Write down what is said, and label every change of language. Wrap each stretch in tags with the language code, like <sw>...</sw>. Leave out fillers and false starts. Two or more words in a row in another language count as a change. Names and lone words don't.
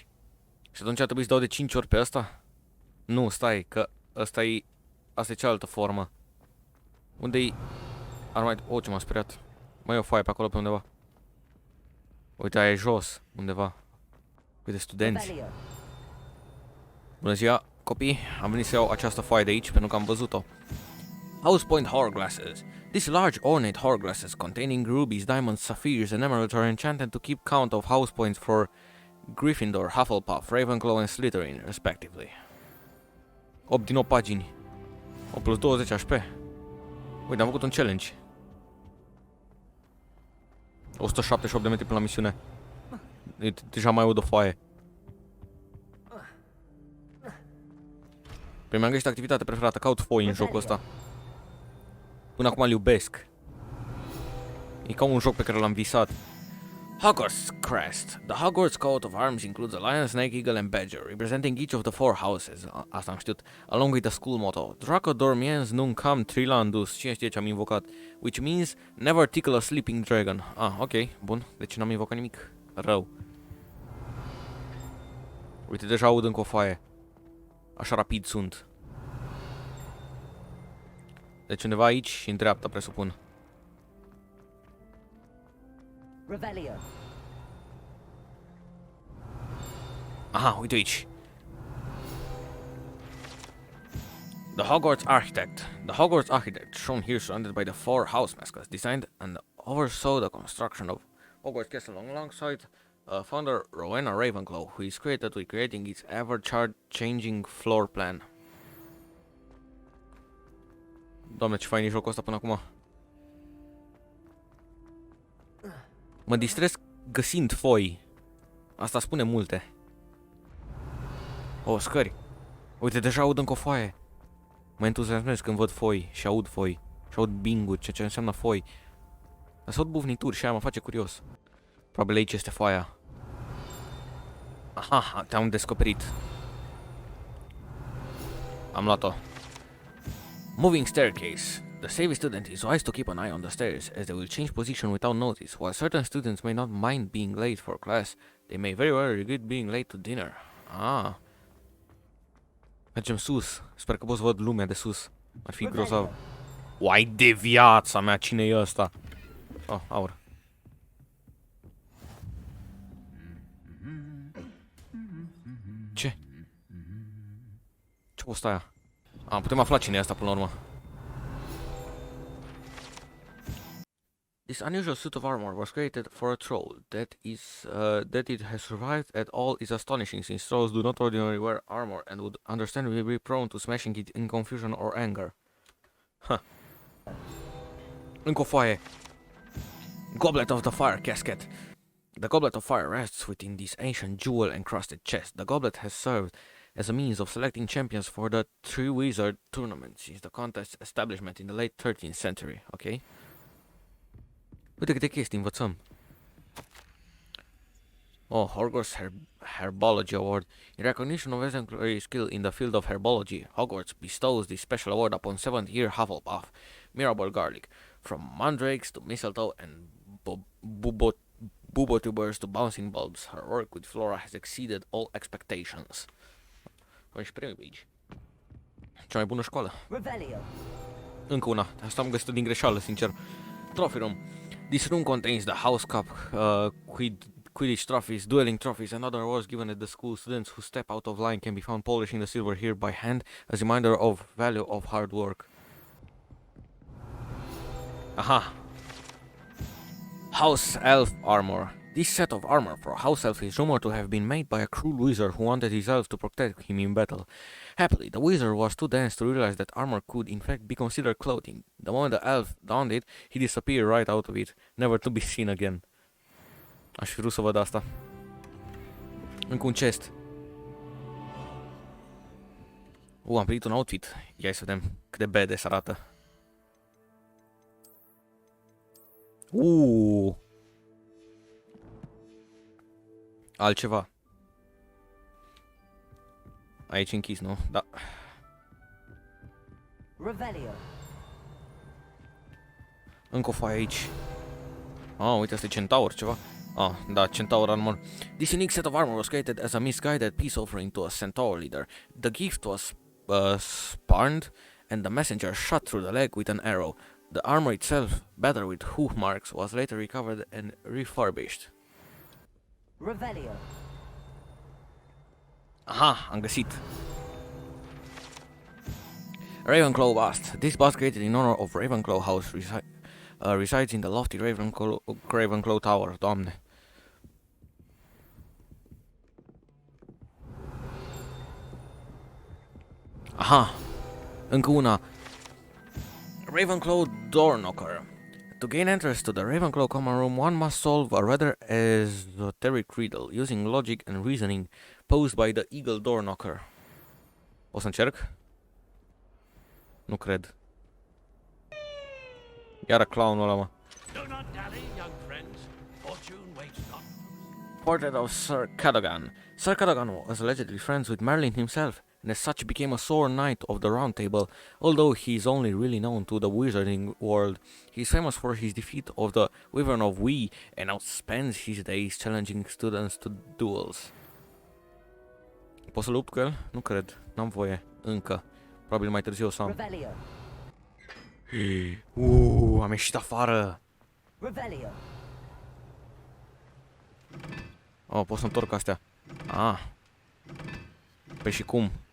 <ro>Și atunci ar trebui să dau de 5 ori pe asta? Nu, stai, că asta e cealaltă formă. Unde-i... Ar mai... O, ce m-a speriat. Mai e o foaie pe acolo pe undeva. Uite, aia e jos, undeva. Uite, studenți. Bună ziua, copii. Am venit să iau această foaie de aici, pentru că am văzut-o.</ro> <en>House Point Hourglasses. These large ornate hourglasses containing rubies, diamonds, sapphires, and emeralds are enchanted to keep count of house points for Gryffindor, Hufflepuff, Ravenclaw, and Slytherin, respectively.</en> <ro>8 din 8 pagini. 8 plus 20 HP. Uite, am făcut un challenge. 178 de metri până la misiune. Deja mai aud o foaie. Păi mi-am găsit activitatea preferată, caut foi în jocul ăsta. Până acum îl iubesc. E ca un joc pe care l-am visat.</ro> <en>Hogwarts Crest. The Hogwarts coat of arms includes a lion, snake, eagle and badger, representing each of the 4 houses.</en> <ro>Asta am știut.</ro> <en>Along with the school motto.</en> <la>Draco dormiens nunc cam trilandus.</la> <ro>Cine știe ce am invocat?</ro> <en>Which means never tickle a sleeping dragon.</en> <ro>Ah, ok, bun. Deci n-am invocat nimic rău. Uite, deja aud încă o foaie. Așa rapid sunt. Deci undeva aici și în dreapta, presupun. Revelio. Aha, uite aici.</ro> <en>The Hogwarts architect, shown here surrounded by the 4 house mascots, designed and oversaw the construction of Hogwarts Castle alongside founder Rowena Ravenclaw, who is credited with creating its ever-changing floor plan.</en> <ro>Doamne, ce fain e jocul ăsta până acum. Mă distrez găsind foi. Asta spune multe. O, scări. Uite, deja aud încă o foaie. Mă entuziasmez când văd foi și aud foi. Și aud binguri, ce înseamnă foi. Dar să aud bufnituri și aia mă face curios. Probabil aici este foaia. Aha, te-am descoperit. Am luat-o.</ro> <en>Moving staircase. The savvy student is wise to keep an eye on the stairs, as they will change position without notice. While certain students may not mind being late for class, they may very well regret being late to dinner.</en> <ro>Ah. Mergem sus. Sper că pot să văd lumea de sus. Ar fi grozav. Uai de viața mea, cine e ăsta? Oh, aur. Ce? Ce posta aia? Putem afla cine e asta până la urmă.</ro> <en>This unusual suit of armor was created for a troll. That it has survived at all is astonishing, since trolls do not ordinarily wear armor and would understandably be prone to smashing it in confusion or anger.</en> <ro>Huh. Încă o foaie.</ro> <en>Goblet of the Fire casket. The Goblet of Fire rests within this ancient jewel-encrusted chest. The goblet has served as a means of selecting champions for the Three Wizard tournament since the contest's establishment in the late 13th century.</en> <ro>Ok? Uite câte chestii învățăm.</ro> <en>Oh, Hogwarts Herbology Award. In recognition of exemplary skill in the field of herbology, Hogwarts bestows this special award upon 7th-year Hufflepuff, Mirabel Garlic. From mandrakes to mistletoe and bubotubers to bouncing bulbs, her work with Flora has exceeded all expectations.</en> <ro>Avem și premii pe aici. Cea mai bună școală. Revelio. Încă una. Asta am găsit din greșeală, sincer.</ro> <en>Trophy room. This room contains the House Cup, Quidditch trophies, dueling trophies, and other awards given at the school. Students who step out of line can be found polishing the silver here by hand as a reminder of value of hard work. Aha! House Elf armor. This set of armor for a house elf is rumored to have been made by a cruel wizard who wanted his elves to protect him in battle. Happily, the wizard was too dense to realize that armor could in fact be considered clothing. The moment the elf donned it, he disappeared right out of it, never to be seen again.</en> <ro>Aș fi vrut să văd asta. Încă un chest. Am primit un outfit. Ia să vedem cât de badass arată. Altceva. Aici închis, nu? Da. Revelio. Încă o foaie aici. Uite, asta e centaur, ceva. Da,</ro> <en>centaur armor. This unique set of armor was created as a misguided peace offering to a centaur leader. The gift was spurned, and the messenger shot through the leg with an arrow. The armor itself, battered with hoof marks, was later recovered and refurbished.</en> <ro>Revelio. Aha, am găsit. Ravenclaw bust.</ro> <en>This bust created in honor of Ravenclaw House resides in the lofty Ravenclaw Tower.</en> <ro>Doamne. Aha, încă una.</ro> <en>Ravenclaw door knocker. To gain entrance to the Ravenclaw common room, one must solve a rather esoteric riddle using logic and reasoning posed by the eagle door knocker.</en> <ro>O să încerc? Nu cred. Iară clownul ăla, mă.</ro> <en>Portrait of Sir Cadogan. Sir Cadogan was allegedly friends with Merlin himself, and as such became a sworn knight of the Round Table, although he is only really known to the wizarding world. He is famous for his defeat of the Wyvern of Wee, and now spends his days challenging students to duels.</en> <ro>Pot să lupt cu el? Nu cred. N-am voie. Încă. Probabil mai târziu o să am. Am ieșit afară. Revelio. Oh, pot să întorc astea. Ah. Păi și cum?</ro>